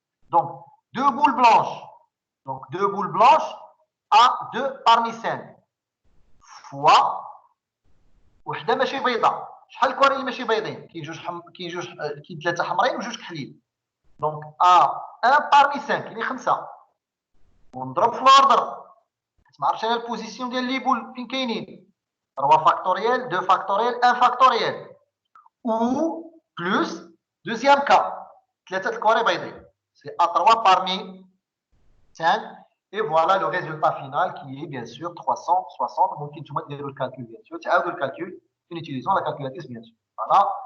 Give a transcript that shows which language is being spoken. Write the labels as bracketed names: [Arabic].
[French] Donc, deux boules blanches. Donc, deux boules blanches à 2 parmi 5. Fois [Arabic] وحده ماشي بيضاء. شحال الكواري اللي ماشي بيضين؟ كاين ثلاثه حمرين وجوج كحلين. دونك ا 1 parmi 5 اللي 5. ونضرب في الاوردر. ما عرفتش انا البوزيسيون ديال لي بول فين كاينين. 3 فاكتوريال 2 فاكتوريال 1 فاكتوريال. [French] ou plus deuxième cas [Arabic] ثلاثه الكواري بيضين. [French] C'est à 3 parmi 5. Et voilà le résultat final qui est bien sûr 360. Donc, tu vas le calcul, bien sûr. Tu as le calcul en utilisant la calculatrice, bien sûr. Voilà.